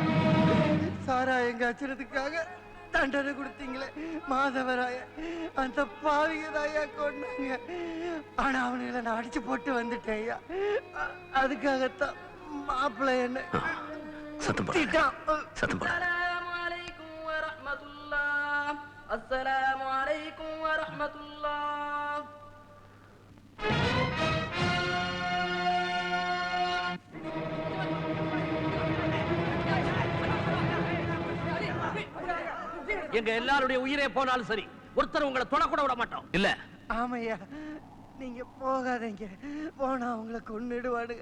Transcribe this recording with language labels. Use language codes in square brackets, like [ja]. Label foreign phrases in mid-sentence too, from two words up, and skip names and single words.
[ta] சாராயம் காய்ச்சறதுக்காக தண்டனை கொடுத்தீங்களே மாதவராய, அந்த பாவிகதாயா கொண்டாங்க. ஆனா அவனுங்களை நான் அடிச்சு போட்டு வந்துட்டேன் ஐயா. அதுக்காகத்தான் மாப்பிள்ளை என்ன சத்தம் போடாத, சத்தம் போடாத. [ar] السلام عليكم ورحمة الله. [ta] எங்க எல்லாருடைய உயிரே போனாலும் சரி, ஒருத்தர் உங்களை தொடக்கூட விட மாட்டோம். இல்ல ஆமையா, நீங்க போகாதீங்க. போனா உங்களை கொன்னுடுவானுங்க.